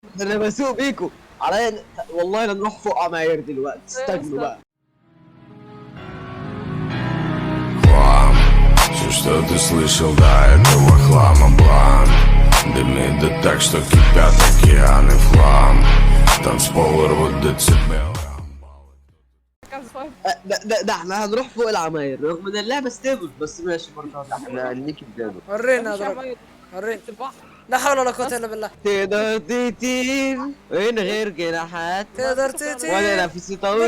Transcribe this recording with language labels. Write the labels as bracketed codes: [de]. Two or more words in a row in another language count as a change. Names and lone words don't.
[ar] انا بسوق بيكو عليا والله لا نروح فوق عماير دلوقتي استجنوا بقى. [ru] Все, что ты слышал, до этого хлама блан. Дымит да так, что кипят океаны флам. Танцпол рвут децибелы. [ar] ده احنا هنروح فوق العماير رغم ان اللعبه ستيبل بس ماشي برضه. احنا نيجي بدانا. ورينا اضرب ورينا. لا حول ولا قوة الا بالله. تقدر تطير من غير جناحات تقدر تطير ولا نفسي طويل